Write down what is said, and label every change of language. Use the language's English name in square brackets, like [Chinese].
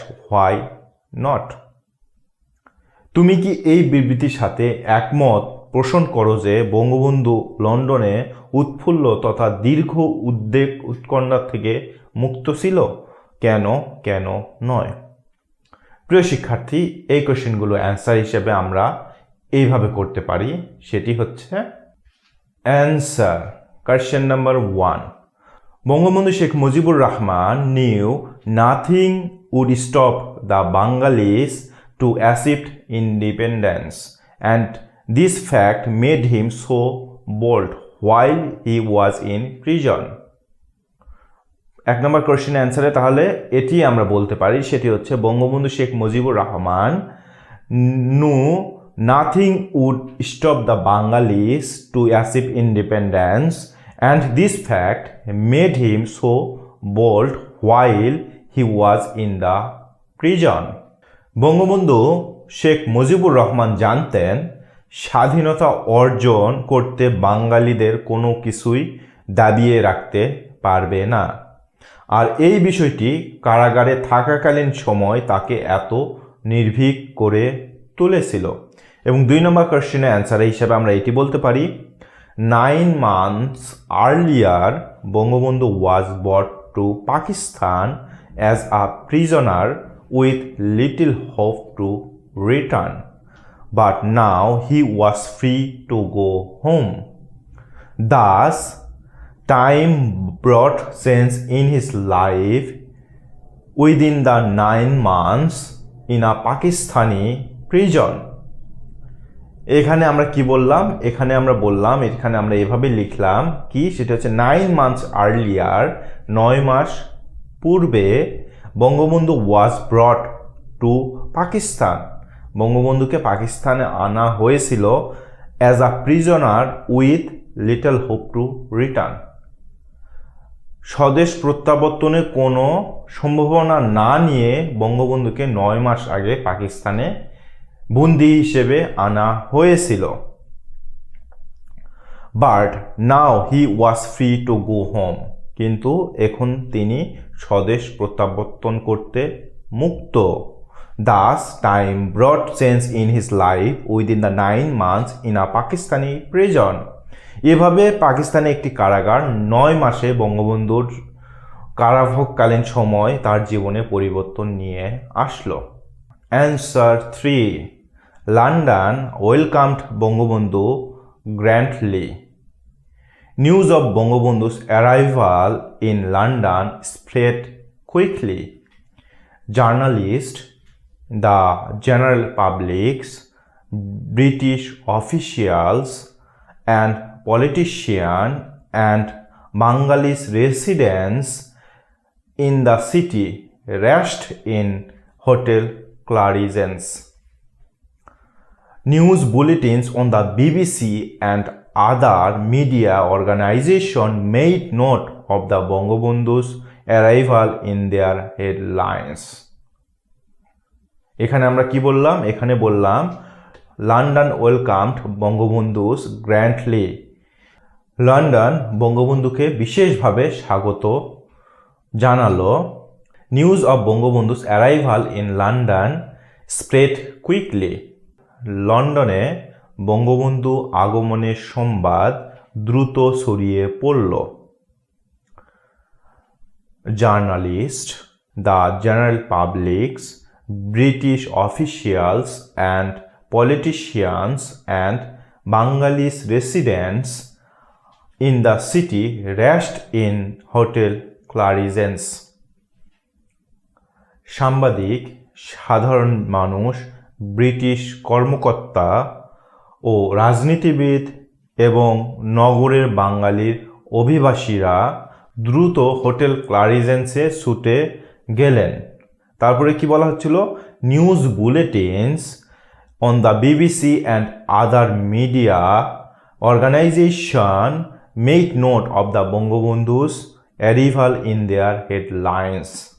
[English] Why not? [Bangla] তুমি কি এই বিবৃতির সাথে একমত পোষণ করো যে বঙ্গবন্ধু লন্ডনে উৎফুল্ল তথা দীর্ঘ উদ্বেগ উৎকণ্ঠা থেকে মুক্ত ছিল? কেন নয়? প্রিয় শিক্ষার্থী, এই কোশ্চেনগুলো অ্যান্সার হিসেবে আমরা এইভাবে করতে পারি, সেটি হচ্ছে answer. [English] Question number 1. Bangabandhu Sheikh Mujibur Rahman knew nothing would stop the Bengalis to achieve independence and This fact made him so bold while he was in prison. [Bangla] এক নম্বর কোশ্চেনের অ্যান্সারে তাহলে এটি আমরা বলতে পারি, সেটি হচ্ছে Bangabandhu Sheikh Mujibur Rahman [English] knew nothing would stop the Bengalis to achieve independence, and this fact made him so bold while he was in the prison. [Bangla] Bangabandhu Sheikh Mujibur Rahman জানতেন স্বাধীনতা অর্জন করতে বাঙালিদের কোনো কিছুই দাবিয়ে রাখতে পারবে না, আর এই বিষয়টি কারাগারে থাকাকালীন সময় তাকে এত নির্ভীক করে তুলেছিল। এবং 2 নম্বর কোশ্চেনের অ্যান্সার হিসেবে আমরা এটি বলতে পারি, [English] 9 months earlier Bangabandhu was brought to Pakistan as a prisoner with little hope to return, but now he was free to go home. Thus, time brought change in his life within the 9 months in a Pakistani prison. [Bangla] এখানে আমরা কি বললাম, এখানে আমরা এভাবে লিখলাম কি, সেটা হচ্ছে [English] 9 months earlier, [Bangla] 9 মাস পূর্বে Bangabandhu [English] was brought to Pakistan, [Bangla] বঙ্গবন্ধুকে পাকিস্তানে আনা হয়েছিল [English] as a prisoner with little hope to return, [Bangla] স্বদেশ প্রত্যাবর্তনের কোনো সম্ভাবনা না নিয়ে বঙ্গবন্ধুকে 9 মাস আগে পাকিস্তানে বন্দী হিসেবে আনা হয়েছিল। [English] but now he was free to go home, [Bangla] কিন্তু এখন তিনি স্বদেশ প্রত্যাবর্তন করতে মুক্ত। [English] Thus time brought change in his life within the 9 months in a Pakistani prison. [Bangla] এভাবে পাকিস্তানে একটি কারাগার 9 মাসে বঙ্গবন্ধুর কারাভোগকালীন সময় তার জীবনে পরিবর্তন নিয়ে আসলো। [English] Answer 3. London welcomed Bangabandhu grandly. News of Bangabandhu's arrival in London spread quickly. Journalists, the general public, British officials and politicians and Bengalis residents in the city rushed in Hotel Clarence. News bulletins on the BBC and other media organizations made note of the Bangabandhu's arrival in their headlines. [Bangla] এখানে আমরা কি বললাম, এখানে বললাম [English] London welcomed Bangabandhu's grandly, [Bangla] London বঙ্গবন্ধুকে বিশেষভাবে স্বাগত জানালো। [English] news of Bangabandhu's arrival in London spread quickly, [Bangla] লন্ডনে বঙ্গবন্ধু আগমনের সংবাদ দ্রুত ছড়িয়ে পড়ল। [English] Journalist, the general publics, British officials and politicians and Bengalis residents in the city rushed in Hotel Clarence. [Bangla] সাংবাদিক, সাধারণ মানুষ, ব্রিটিশ কর্মকর্তা ও রাজনীতিবিদ এবং নগরের বাঙালির অভিবাসীরা দ্রুত হোটেল ক্লারিজেন্সে ছুটে গেলেন। তারপরে কি বলা হচ্ছিল, [English] News bulletins on the BBC and other media organization made note of the Bangabandhu's arrival in their headlines.